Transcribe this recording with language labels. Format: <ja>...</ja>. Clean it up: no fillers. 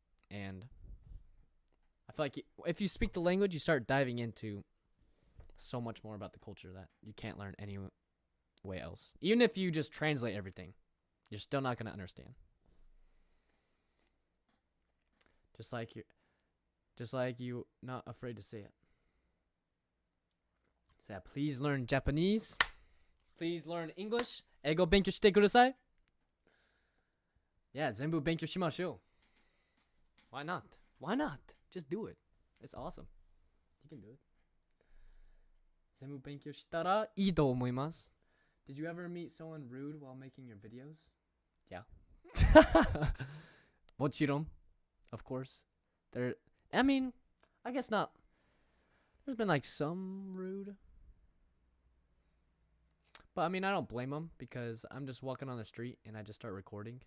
<en>And I feel like if you speak the language, you start diving into so much more about the culture that you can't learn any way else. Even if you just translate everything, you're still not going to understand. Just like you not afraid to say it. So yeah, please learn Japanese. Please learn English.</en> <ja>英語勉強してください.Yeah, 全部勉強しましょう.</ja> <en>Why not? Why not? Just do it. It's awesome. You can do it.</en> <ja>全部勉強したらいいと思います.</ja> <en>Did you ever meet someone rude while making your videos? Yeah.</en> <ja>もちろん.</ja> <en>Of course. I mean, I guess not. There's been like some rude. But I mean, I don't blame them because I'm just walking on the street and I just start recording.</en>